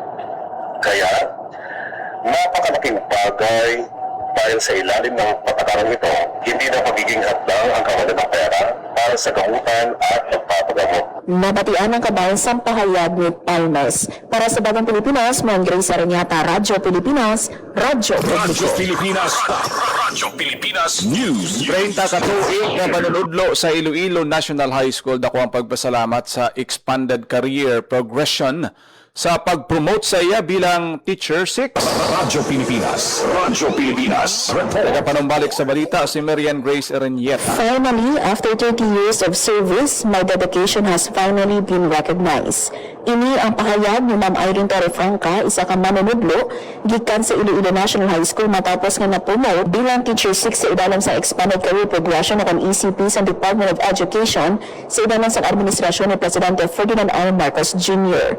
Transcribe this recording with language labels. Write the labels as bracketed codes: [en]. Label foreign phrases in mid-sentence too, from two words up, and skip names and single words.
[tl] Kaya, napakalaking bagay dahil sa ilalim ng patakaran ito, hindi na magiging hadlang ang kawalan ng pera para sa gamutan at pagpapagamot. [hil] Nabatian ang kabansang pahayag ni Palmas. [tl] Para sa Bagang Pilipinas, Mang Grace Aranyata, Radyo Pilipinas, Radyo Publiko. Pilipinas, Radyo Pilipinas News. [hil] 30 katuig na manunudlo sa Iloilo National High School. Dako ang pagpasalamat sa Expanded Career Progression sa pag-promote sa iya bilang Teacher 6. Radyo Pilipinas, Radyo Pilipinas Report. Nagapanumbalik sa balita si Marian Grace Aranyeta. [en] Finally, after 30 years of service, my dedication has finally been recognized. [hil] Ini ang pahayag ni Ma'am Irene Torrefranca, isa ka manunudlo, gikan sa Iloilo National High School matapos nga na-promote bilang Teacher 6 sa idalang sa Expanded Career Progression o ECP sa Department of Education sa idalang sa administrasyon ni Presidente Ferdinand R. Marcos Jr.